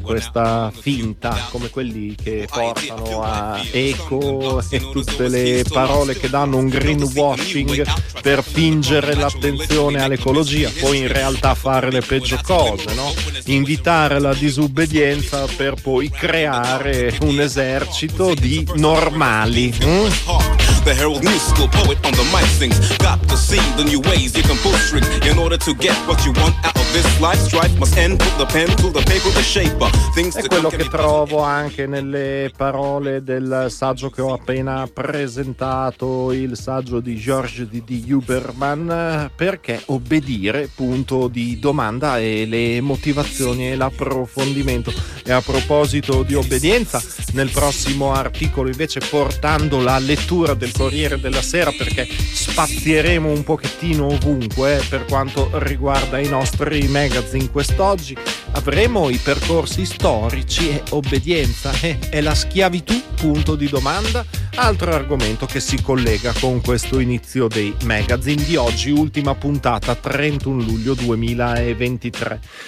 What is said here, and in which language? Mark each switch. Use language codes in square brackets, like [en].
[it] Questa finta, come quelli che portano a eco e tutte le parole che danno un greenwashing per fingere l'attenzione all'ecologia, poi in realtà fare le peggio cose, no? Invitare la disubbedienza per poi creare un esercito di normali. [en] The Herald News School poet on the mic sings. Got to see the new ways you can pull strings in order to get what you want out of this life. Strife must end. Put the pen to the paper, the shaper. Things [it] è quello che trovo anche nelle parole del saggio che ho appena presentato, il saggio di Georges D.D. Huberman, perché obbedire, punto di domanda, e le motivazioni e l'approfondimento. E a proposito di obbedienza, nel prossimo articolo invece, portando la lettura del Corriere della Sera, perché spazieremo un pochettino ovunque per quanto riguarda i nostri magazine quest'oggi, avremo i percorsi storici e obbedienza e la schiavitù, punto di domanda, altro argomento che si collega con questo inizio dei magazine di oggi, ultima puntata 31 luglio 2023.